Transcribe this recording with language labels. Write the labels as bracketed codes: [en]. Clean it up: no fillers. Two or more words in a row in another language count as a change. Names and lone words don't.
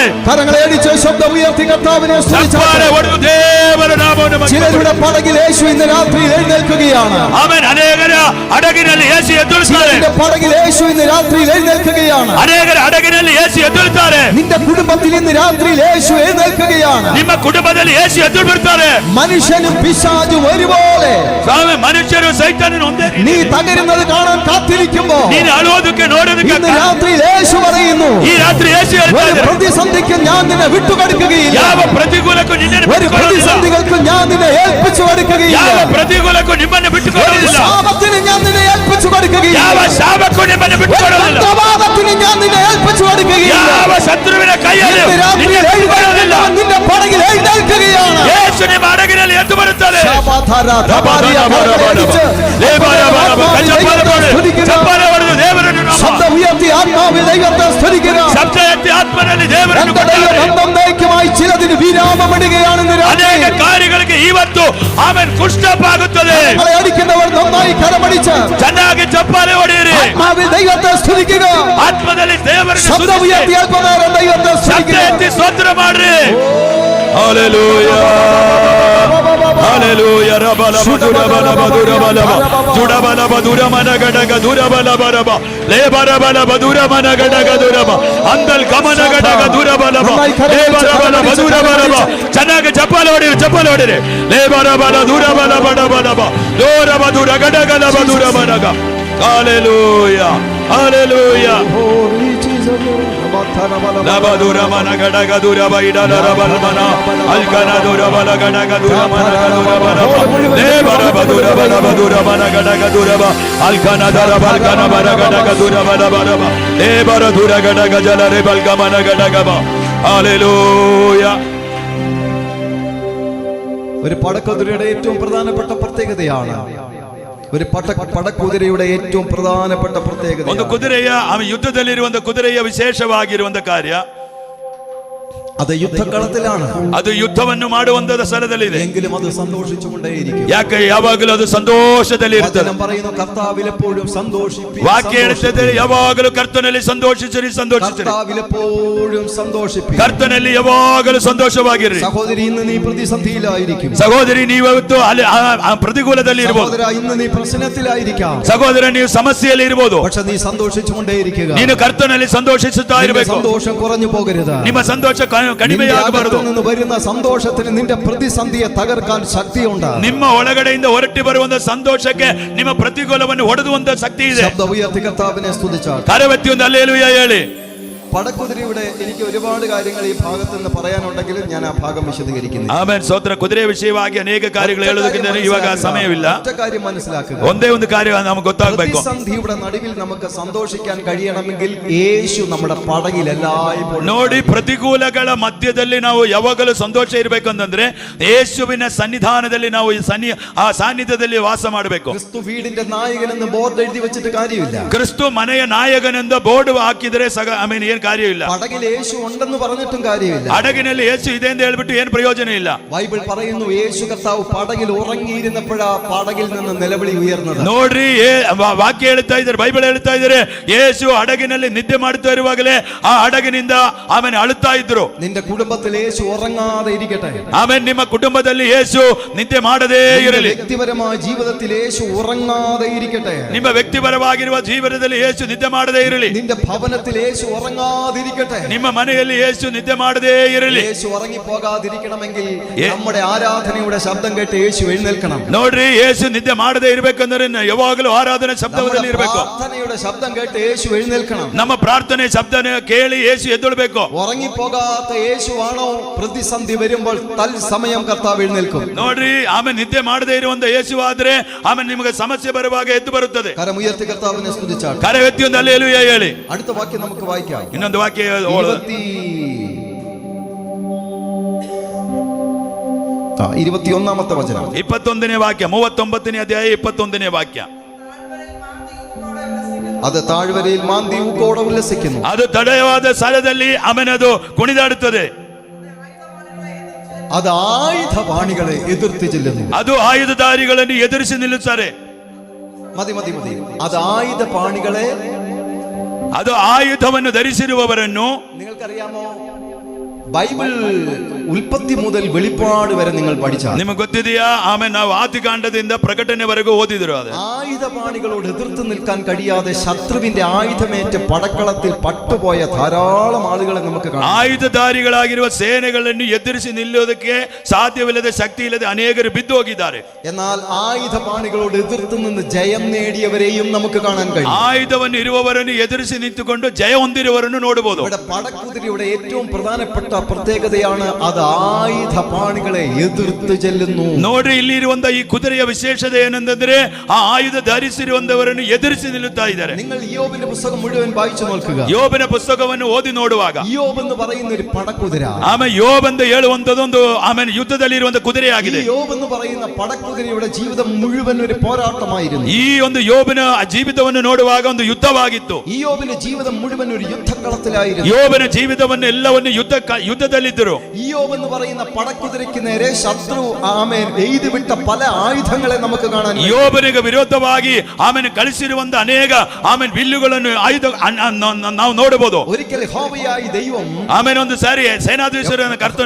[ml] കരങ്ങളെ അടിച്ച് ശബ്ദം ഉയർത്തി കർത്താവിനെ സ്തുതിച്ചാട്ട്. [kn] ಚಪ್ಪಾಳೆ ಹೊಡೆದು ದೇವರ ನಾಮವನ್ನು ಮಹಿಮೆ [ml] ചിലരുടെ പടകിൽ യേശു ഇന്ന് രാത്രി എഴുന്നേൽക്കുകയാണ്. [kn] ಆಮೆನ್. ಅನೇಕರ ಹಡಗಿನಲ್ಲಿ ಯೇಸು ಎದ್ದೇಳುತ್ತಾರೆ. [ml] നിന്റെ പടകിൽ യേശു ഇന്ന് രാത്രി എഴുന്നേൽക്കുകയാണ്. [kn] ಅನೇಕರ ಹಡಗಿನಲ್ಲಿ ಯೇಸು ಎದ್ದೇಳುತ್ತಾರೆ. [ml] നിന്റെ കുടുംബത്തിൽ ഇന്ന് രാത്രി യേശു എഴുന്നേൽക്കുകയാണ്. [kn] ನಿಮ್ಮ ಕುಟುಂಬದಲ್ಲಿ ಯೇಸು ಎದ್ದು ಬಿಡ್ತಾರೆ. [ml] മനുഷ്യനും പിശാചും ഒരുപോലെ [kn] ಸ್ವಾಮಿ, ಮನುಷ್ಯರು ಸೈತಾನನು ಒಂದೇ ರೀತಿ. [ml] നീ തകരുന്നത് കാണാൻ കാത്തിരിക്കുമ്പോ [kn] ನೀನು ಅಳುವುದಕ್ಕೆ ನೋಡೋದಕ್ಕೆ [ml] ഇന്ന് രാത്രി യേശു പറയുന്നു, [kn] ಈ ರಾತ್ರಿ ಯೇಸು ಹೇಳ್ತಾ [ml] ഒരു [kn] ಇದ್ದಾರೆ, [ml] പ്രതിസന്ധിക്ക് ഞാൻ നിന്നെ വിട്ടുകൊടുക്കുകയില്ല. [kn] ಯಾವ ಪ್ರತಿಕೂಲಕ್ಕೂ ನಿನ್ನನ್ನು [ml] ഒരു [kn] ಬಿಟ್ಟುಕೊಡುವುದಿಲ್ಲ. [ml] പ്രതിസന്ധികൾക്ക് ഞാൻ നിന്നെ ഏൽപ്പിച്ചു കൊടുക്കുകയില്ല. [kn] ಯಾವ ಪ್ರತಿಕೂಲಕ್ಕೂ ನಿಮ್ಮನ್ನು [ml] ഒരു [kn] ಬಿಟ್ಟುಕೊಡುವುದಿಲ್ಲ. [ml] ശാപത്തിന് ഞാൻ നിന്നെ ഏൽപ്പിച്ചു കൊടുക്കുകയില്ല. [kn] ಯಾವ ಶಾಪಕ್ಕೂ ನಿಮ್ಮನ್ನು [ml] ഒരു [kn] ಬಿಟ್ಟುಕೊಡುವುದಿಲ್ಲ. [ml] മന്ത്രവാദത്തിന് ഞാൻ നിന്നെ ഏൽപ്പിച്ചു കൊടുക്കുകയില്ല. [kn] ಯಾವ ಶತ್ರುವಿನ ಕೈಯಲ್ಲಿ [ml] ഇന്ന് രാത്രി [kn] ನಿನ್ನನ್ನು ಬಿಟ್ಟುಕೊಡುವುದಿಲ್ಲ. [ml] എഴുന്നേൽക്കുന്നവൻ നിന്റെ പടകിൽ എഴുന്നേൽക്കുകയാണ്. [kn] ಯೇಸು ನಿಮ್ಮ ಹಡಗಿನಲ್ಲಿ ಎದ್ದು ಬರುತ್ತಾರೆ. [ml] ശാപാധാര, ധബാരിയ, കരങ്ങളടിച്ച് [kn] ಚಪ್ಪಾಳೆ ಹೊಡೆದು ದೇವರನ್ನು ನಾಮ. [ml] ശബ്ദം ഉയർത്തി ആത്മാവിൽ ദൈവത്തെ സ്തുതിക്കുക. [kn] ಶಬ್ದ ಎತ್ತಿ ಆತ್ಮನಲ್ಲಿ ದೇವರನ್ನು [ml] എന്റെ ദൈവം [kn] ಕೊಂಡಾಡಿ. [ml] എന്നേക്കുമായി ചിലതിന് വിരാമമിടുകയാണെന്ന് രാത്രി. [kn] ಅನೇಕ ಕಾರ್ಯಗಳಿಗೆ ಇವತ್ತು ಆಮೇಲೆ ಕುಷ್ಠಪ ಆಗುತ್ತದೆ. [ml] നമ്മളെ അടിക്കുന്നവർ നന്നായി കരമടിച്ച് [kn] ಚೆನ್ನಾಗಿ ಚಪ್ಪಾಳೆ ಹೊಡೆಯಿರಿ. [ml] ആത്മാവിൽ ദൈവത്തെ സ്തുതിക്കുക. [kn] ಆತ್ಮದಲ್ಲಿ ದೇವರನ್ನು [ml] ശബ്ദം [kn] ಸ್ತುತಿಸಿ. [ml] ഉയർത്തി അല്പനേരം ദൈവത്തെ [kn] ಶಬ್ದ [ml] സ്തുതിക്കുക. [kn] ಎತ್ತಿ ಸ್ತೋತ್ರ ಮಾಡ್ರಿ. ಹಲ್ಲೆಲೂಯಾ ಹಲ್ಲೆಲೂಯಾ. ರಬಲ ಮಧುರ ಬಲ ಮಧುರ ಬಲ ಜುಡ ಬಲ ಮಧುರ ಮನ ಗಡಗ ದುರ ಬಲ ಬರಬ ಲೇಬರ ಬಲ ಮಧುರ ಮನ ಗಡಗ ದುರಬ ಅಂದಲ್ ಗಮನ ಗಡಗ ದುರ ಬಲ ಲೇಬರ ಬಲ ಮಧುರ ಬರಬ. ಚೆನ್ನಾಗಿ ಚಪ್ಪಾಳೆ ಹೊಡಿರಿ, ಚಪ್ಪಾಳೆ ಹೊಡಿರಿ. ಲೇಬರ ಬಲ ದುರ ಬಲ ಬಡ ಬಡಬ ದೋರ ಮಧುರ ಗಡಗಲ ಮಧುರ ಮನಗ. ಹಲ್ಲೆಲೂಯಾ ಹಲ್ಲೆಲೂಯಾ. ಲಬದುರ ಮನ ಗಡಗ ದುರ ಬೈಡಲ ರಬಲ ಮನ ಅಲ್ಕನ ದುರ ಬಲ ಗಡಗ ದುರ ಮನ ಗದುರ ಬಲ ಲೇಬರ ಬದುರ ಬಲ ಮಧುರ ಮನ ಗಡಗ ದುರ ಬ ಅಲ್ಕನ ದರ ಬಲ್ಕನ ಬರ ಗಡಗ ದುರ ಬಲ ಬರಬ ಲೇಬರ ದುರ ಗಡಗ ಜಲ ರೆ ಬಲ್ಕ ಮನ ಗಡಗ ಬ. [ml] ഹല്ലേലൂയ. ഒരു പടക്കുതിരയുടെ ഏറ്റവും പ്രധാനപ്പെട്ട പ്രത്യേകതയാണ്. ഒരു പടക്കുതിരയുടെ ഏറ്റവും പ്രധാനപ്പെട്ട പ്രത്യേകത, [kn] ಒಂದು ಕುದುರೆಯ ಯುದ್ಧದಲ್ಲಿರುವಂತ ಕುದುರೆಯ ವಿಶೇಷವಾಗಿರುವಂತ ಕಾರ್ಯ, [ml] അത് യുദ്ധക്കളത്തിലാണ്. [kn] ಅದು ಯುದ್ಧವನ್ನು ಮಾಡುವಂತ ಸ್ಥಳದಲ್ಲಿದೆ. [ml] എങ്കിലും അത് സന്തോഷിച്ചുകൊണ്ടേയിരിക്കും. [kn] ಯಾಕೆ ಯಾವಾಗಲೂ ಅದು ಸಂತೋಷದಲ್ಲಿ ಇರ್ತದೆ. [ml] വചനം പറയുന്നു, കർത്താവിൽ എപ്പോഴും സന്തോഷിപ്പിൻ. [kn] ವಾಕ್ಯ ಹೇಳುತ್ತದೆ, ಯಾವಾಗಲೂ ಕರ್ತನಲ್ಲಿ ಸಂತೋಷಿಸಿರಿ ಸಂತೋಷಿಸಿರಿ. [ml] കർത്താവിൽ എപ്പോഴും സന്തോഷിപ്പിൻ. [kn] ಕರ್ತನಲ್ಲಿ ಯಾವಾಗಲೂ ಸಂತೋಷವಾಗಿರಿ. [ml] സഹോദരി, ഇന്ന് നീ പ്രതിസന്ധിയിലായിരിക്കും. [kn] ಸಹೋದರಿ, ನೀವತ್ತು ಅಲ್ಲಿ ಪ್ರತಿಕೂಲದಲ್ಲಿ ಇರಬಹುದು. [ml] സഹോദര, ഇന്ന് നീ പ്രശ്നത്തിലായിരിക്കാം. [kn] ಸಹೋದರ, ನೀವು ಸಮಸ್ಯೆಯಲ್ಲಿ ಇರಬಹುದು. [ml] പക്ഷെ നീ സന്തോഷിച്ചുകൊണ്ടേയിരിക്കുക. [kn] ನೀನು ಕರ್ತನಲ್ಲಿ ಸಂತೋಷಿಸುತ್ತಾ ಇರಬೇಕು. [ml] സന്തോഷം കുറഞ്ഞു പോകരുത്. [kn] ನಿಮ್ಮ ಸಂತೋಷ ಕಡಿಮೆಯಾಗಬಾರದು. [ml] നിന്ന് വരുന്ന സന്തോഷത്തിന് നിന്റെ പ്രതിസന്ധിയെ തകർക്കാൻ ശക്തിയുണ്ട്. [kn] ನಿಮ್ಮ ಒಳಗಡೆಯಿಂದ ಹೊರಟಿ ಬರುವಂತ ಸಂತೋಷಕ್ಕೆ ನಿಮ್ಮ ಪ್ರತಿಕೂಲವನ್ನು ಹೊಡೆದುವಂತ ಶಕ್ತಿ ಇದೆ. [ml] ശബ്ദം ഉയർത്തി കർത്താവിനെ സ്തുതിച്ചാൽ. [kn] ಕರವೆತ್ತಿ ಒಂದು ಹಲ್ಲೆಲೂಯಾ ಹೇಳಿ. [ml] പടക്കുതിരയുടെ എനിക്ക് ഒരുപാട് കാര്യങ്ങൾ ഈ ഭാഗത്ത് നിന്ന് പറയാനുണ്ടെങ്കിലും ഞാൻ ആ ഭാഗം വിശദീകരിക്കുന്നു. [kn] ಆಮೆನ್. ಸ್ತೋತ್ರ. ಕುದುರೆ ವಿಷಯವಾಗಿ ಅನೇಕ ಕಾರ್ಯಗಳು ಹೇಳೋದಕ್ಕಿಂತ ಇವಾಗ ಸಮಯವಿಲ್ಲ. [ml] ഒറ്റ കാര്യം മനസ്സിലാക്കുക. [kn] ಒಂದೇ ಒಂದು ಕಾರ್ಯ ನಮಗೆ ಗೊತ್ತಾಗಬೇಕು. [ml] പ്രതിസന്ധിയുടെ നടുവിൽ നമുക്ക് സന്തോഷിക്കാൻ കഴിയണമെങ്കിൽ യേശു നമ്മുടെ പടകിൽ എല്ലായ്പ്പോഴും. [kn] ನೋಡಿ, ಪ್ರತಿಕೂಲಗಳ ಮಧ್ಯದಲ್ಲಿ ನಾವು ಯಾವಾಗಲೂ ಸಂತೋಷ ಇರಬೇಕು ಅಂತಂದ್ರೆ ಯೇಸುವಿನ ಸನ್ನಿಧಾನದಲ್ಲಿ ನಾವು ಆ ಸಾನ್ನಿಧ್ಯದಲ್ಲಿ ವಾಸ ಮಾಡಬೇಕು. [ml] ക്രിസ്തു വീടിന്റെ നായകൻ എന്ന് ബോർഡ് എഴുതി വെച്ചിട്ട് കാര്യമില്ല. [kn] ಕ್ರಿಸ್ತು ಮನೆಯ ನಾಯಕನೆಂದು ಬೋರ್ಡ್ ಹಾಕಿದರೆ ಏನ್ ಕಾರ್ಯವಿಲ್ಲ. [ml] പടകിൽ യേശു ഉണ്ടെന്ന് പറഞ്ഞിട്ടും കാര്യമില്ല. [kn] ಹಡಗಿನಲ್ಲಿ ಯೇಸು ಇದೆ ಅಂತ ಹೇಳ್ಬಿಟ್ಟು ಏನ್ ಪ್ರಯೋಜನ ಇಲ್ಲ. [ml] ബൈബിൾ പറയുന്നു, യേശു കർത്താവ് പടകിൽ ഉറങ്ങിയിരുന്നപ്പോഴാ പടകിൽ നിന്ന് നിലവിളി ഉയർന്നത്. [kn] ನೋಡ್ರಿ, ವಾಕ್ಯ ಹೇಳ್ತಾ ಇದ್ದಾರೆ, ಬೈಬಲ್ ಹೇಳ್ತಾ ಇದ್ದಾರೆ, ಯೇಸು ಹಡಗಿನಲ್ಲಿ ನಿದ್ದೆ ಮಾಡುತ್ತಾ ಇರುವಾಗಲೇ ಆ ಹಡಗಿನಿಂದ ಆಮೇಲೆ ಅಳುತ್ತಾ ಇದ್ರು. [ml] നിന്റെ കുടുംബത്തിൽ യേശു ഉറങ്ങാതെ ഇരിക്കട്ടെ. [kn] ಆಮೇಲೆ ನಿಮ್ಮ ಕುಟುಂಬದಲ್ಲಿ ಯೇಸು ನಿದ್ದೆ ಮಾಡದೇ ಇರಲಿ. [ml] ವ್ಯಕ್ತಿപരമായ ജീവിതത്തിൽ യേശു ഉറങ്ങാതെ ഇരിക്കട്ടെ. [kn] ನಿಮ್ಮ ವ್ಯಕ್ತಿಪರವಾಗಿರುವ ಜೀವನದಲ್ಲಿ ಯೇಸು ನಿದ್ದೆ ಮಾಡದೇ ಇರಲಿ. [ml] നിന്റെ ഭവനത്തിൽ യേശു ഉറങ്ങാതെ ഉറങ്ങിപ്പോകാതിരിക്കട്ടെ. [kn] ನಿಮ್ಮ ಮನೆಯಲ್ಲಿ ಯೇಸು ನಿದ್ದೆ ಮಾಡದೇ ಇರಲಿ. [ml] യേശു ഉറങ്ങിപ്പോകാതിരിക്കണമെങ്കിൽ നമ്മുടെ ആരാധനയുടെ ശബ്ദം കേട്ട് യേശു എഴുന്നേൽക്കണം. [kn] ನೋಡ್ರಿ, ಯೇಸು ನಿದ್ದೆ ಮಾಡದೇ ಇರಬೇಕಂದ್ರೆ ಯಾವಾಗಲೂ ಆರಾಧನೆ ಶಬ್ದದಲ್ಲಿ ಇರಬೇಕು. [ml] പ്രാർത്ഥനയുടെ ശബ്ദം കേട്ട് യേശു എഴുന്നേൽക്കണം. [kn] ನಮ್ಮ ಪ್ರಾರ್ಥನೆ ಶಬ್ದನ ಕೇಳಿ ಯೇಸು ಎದ್ದೇಳಬೇಕು. [ml] ഉറങ്ങിപ്പോകാത്ത യേശുവാണോ പ്രതിസന്ധി വരുമ്പോൾ തൽസമയം കർത്താവ് എഴുന്നേൽക്കും. [kn] ನೋಡ್ರಿ, ಆಮೇಲೆ ನಿದ್ದೆ ಮಾಡದೇ ಇರುವಂತ ಯೇಸು ಆದ್ರೆ ಆಮೇಲೆ ನಿಮಗೆ ಸಮಸ್ಯೆ ಬರುವಾಗ ಎದ್ದು ಬರುತ್ತದೆ. [ml] കരമുയർത്തി കർത്താവിനെ സ്തുതിച്ചാട്ടെ. [kn] ಕರವೆತ್ತಿ ಒಂದು ಹಲ್ಲೆಲೂಯಾ ಹೇಳಿ. [ml] അടുത്ത വാക്യം നമുക്ക് വായിക്കാം. [kn] ಇನ್ನೊಂದು ವಾಕ್ಯ [ml] 21ാമത്തെ വചനം. [kn] 21ನೇ ವಾಕ್ಯ, 39ನೇ ಅಧ್ಯಾಯ 21ನೇ ವಾಕ್ಯ. [ml] അത് താഴ്വരയിൽ മാന്തി ഊക്കോടെ ഉല്ലസിക്കുന്നു. [kn] ಅದು ತಡೆಯವಾದ ಸ್ಥಳದಲ್ಲಿ ಅವನದು ಕುಣಿದಾಡುತ್ತದೆ. [ml] അത് ആയുധപാണികളെ എതിർത്ത് ചെല്ലുന്നു. [kn] ಅದು ಆಯುಧಧಾರಿಗಳನ್ನು ಎದುರಿಸಿ ನಿಲ್ಲುತ್ತಾರೆ. [ml] മതി മതി മതി. അത് ആയുധപാണികളെ, [kn] ಅದು ಆಯುಧವನ್ನು ಧರಿಸಿರುವವರನ್ನು. [ml] നിങ്ങൾക്കറിയാമോ, ബൈബിൾ ഉൽപ്പത്തി മുതൽ വെളിപ്പാട് വരെ നിങ്ങൾ പഠിച്ചാൽ [kn] ನಿಮಗೆ ಗೊತ್ತಿದೆಯಾ? ಆಮೇಲೆ ನಾವು ಆದಿಕಾಂಡದಿಂದ ಪ್ರಕಟಣೆವರೆಗೂ ಓದಿದ್ರು. ಅದು [ml] ആയുധപാണികളോട് എതിർത്ത് നിൽക്കാൻ കഴിയാതെ ശത്രുവിന്റെ ആയുധമേറ്റ് പടക്കളത്തിൽ പട്ടുപോയ ധാരാളം ആളുകളെ നമുക്ക് കാണാം. [kn] ಆಯುಧಧಾರಿಗಳಾಗಿರುವ ಸೇನೆಗಳನ್ನು ಎದುರಿಸಿ ನಿಲ್ಲುವುದಕ್ಕೆ ಸಾಧ್ಯವಿಲ್ಲದೆ, ಶಕ್ತಿ ಇಲ್ಲದೆ ಅನೇಕರು ಬಿದ್ದು ಹೋಗಿದ್ದಾರೆ. [ml] എന്നാൽ ആയുധപാണികളോട് എതിർത്ത് നിന്ന് ജയം നേടിയവരെയും നമുക്ക് കാണാൻ കഴിയും. [kn] ಆಯುಧವನ್ನು ಇರುವವರನ್ನು ಎದುರಿಸಿ ನಿಂತುಕೊಂಡು ಜಯ ಹೊಂದಿರುವವರನ್ನು ನೋಡಬಹುದು. [ml] ഇവിടെ പടക്കുതിരയുടെ ഏറ്റവും പ്രധാനപ്പെട്ട പ്രത്യേകതയാണ് അത് ആയുധപാണികളെ എതിർത്ത് ചെല്ലുന്നു. [kn] ನೋಡ್ರಿ, ಇಲ್ಲಿ ಇರುವಂತ ಈ ಕುದುರೆಯ ವಿಶೇಷತೆ ಏನಂತಂದ್ರೆ ಆ ಆಯುಧ ಧರಿಸಿರುವಂತವರನ್ನು ಎದುರಿಸಿ ನಿಲ್ಲುತ್ತಾ ಇದ್ದಾರೆ. [ml] നിങ്ങൾ ഇയ്യോബിന്റെ പുസ്തകം മുഴുവൻ വായിച്ചു നോക്കുക. [kn] ಯೋಬನ ಪುಸ್ತಕವನ್ನು ಓದಿ ನೋಡುವಾಗ [ml] ഇയ്യോബ് എന്ന് പറയുന്ന ഒരു പടക്കുതിര, [kn] ಆಮೇಲೆ ಯೋಬ್ ಅಂತ ಹೇಳುವಂತದೊಂದು ಆಮೇಲೆ ಯುದ್ಧದಲ್ಲಿ ಇರುವಂತ ಕುದುರೆಯಾಗಿದೆ. [ml] ഇയ്യോബ് എന്ന് പറയുന്ന പടക്കുതിരയുടെ ജീവിതം മുഴുവൻ ഒരു പോരാട്ടമായിരുന്നു. [kn] ಈ ಒಂದು ಯೋಬನ ಜೀವಿತವನ್ನು ನೋಡುವಾಗ ಒಂದು ಯುದ್ಧವಾಗಿತ್ತು. [ml] ഇയ്യോബിന്റെ ജീവിതം മുഴുവൻ ഒരു യുദ്ധക്കളത്തിലായിരുന്നു. [kn] ಯೋಬನ ಜೀವಿತವನ್ನು ಎಲ್ಲವನ್ನು ಯುದ್ಧದಲ್ಲಿದ್ದರು. [ml] ഇയ്യോബ് എന്ന് പറയുന്ന പടക്കുതിരയ്ക്ക് നേരെ ശത്രു ആമേൻ എയ്തു വിട്ട പല ആയുധങ്ങളെ നമുക്ക് കാണാൻ. [kn] ಯೋಬನಿಗೆ ವಿರೋಧವಾಗಿ ಆಮೇಲೆ ಕಳಿಸಿರುವಂತ ಅನೇಕ ಆಮೇಲೆ ಬಿಲ್ಲುಗಳನ್ನು ಆಯುಧ ನಾವು ನೋಡಬಹುದು. [ml] ഒരിക്കൽ യഹോവയായ ദൈവം [kn] ಆಮೇಲೆ ಒಂದು ಸಾರಿ ಸೇನಾಧೀಶ್ವರನ ಕರ್ತನು